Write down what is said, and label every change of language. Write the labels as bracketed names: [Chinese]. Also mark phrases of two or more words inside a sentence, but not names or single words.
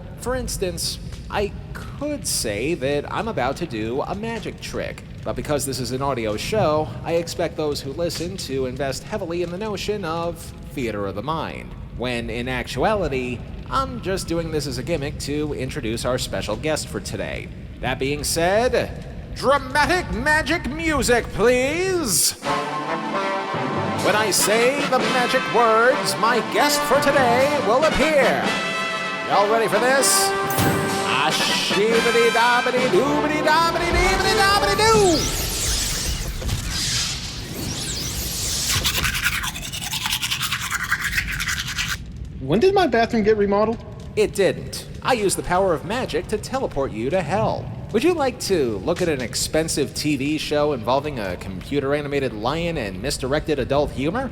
[English] For instance, I could say that I'm about to do a magic trick, but because this is an audio show, I expect those who listen to invest heavily in the notion of theater of the mind, when in actuality, I'm just doing this as a gimmick to introduce our special guest for today. That being said, dramatic magic music, please! When I say the magic words, my guest for today will appear. Y'all ready for this? Ashibidi-dabidi-doobidi-dabidi-deebidi-dabidi-doo! When did my bathroom get remodeled? It didn't. I used the power of magic to teleport you to hell. Would you like to look at an expensive TV show involving a computer-animated lion and misdirected adult humor?